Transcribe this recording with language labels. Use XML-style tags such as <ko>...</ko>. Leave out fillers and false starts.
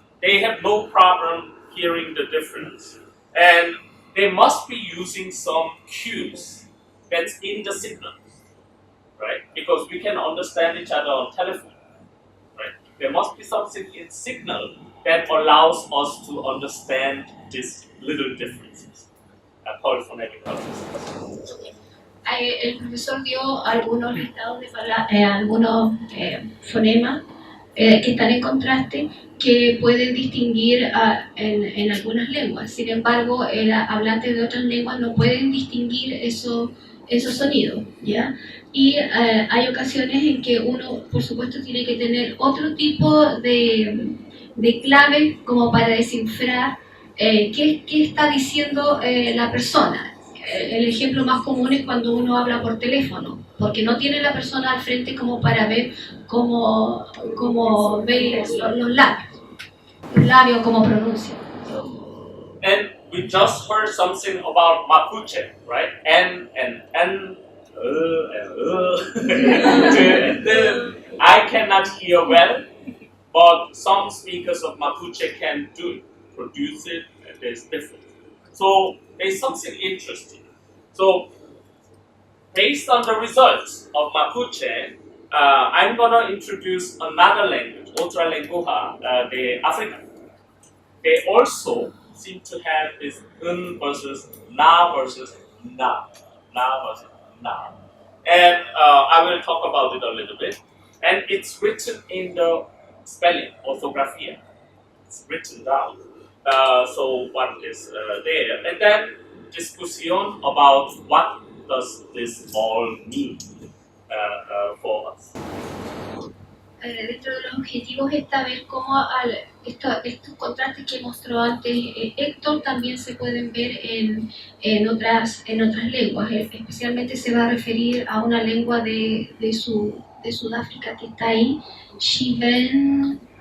<en>They have no problem hearing the difference. And they must be using some cues that's in the signal, right? Because we can understand each other on telephone, right? There must be something in signal that allows us to understand these little differences. Called phonetic processes.</en> <es>El profesor dio algunos listados de algunos fonemas que están en contraste, que pueden distinguir en algunas lenguas. Sin embargo, hablantes de otras lenguas no pueden distinguir esos sonidos, ¿ya? Y hay ocasiones en que uno, por supuesto, tiene que tener otro tipo de clave como para descifrar qué está diciendo la persona. El ejemplo más común es cuando uno habla por teléfono, porque no tiene la persona al frente como para ver cómo ve los labios, cómo pronuncia.</es> <en>And we just heard something about Mapuche, right? N and N, and I cannot hear well, but some speakers of Mapuche can do it, produce it, and there's difference. So there's something interesting. So based on the results of Mapuche, I'm going to introduce another language,</en> <es>otra lengua,</es> <en>the African. They also seem to have this n versus na versus na versus na. And I will talk about it a little bit. And it's written in the spelling, orthography. It's written down. So what is there? And then discussion about what does this all mean for us.</en> <es>Dentro de los objetivos está ver cómo estos contrastes que mostró antes Héctor también se pueden ver en otras lenguas. Especialmente se va a referir a una lengua de Sudáfrica que está ahí, Chivenda.</es>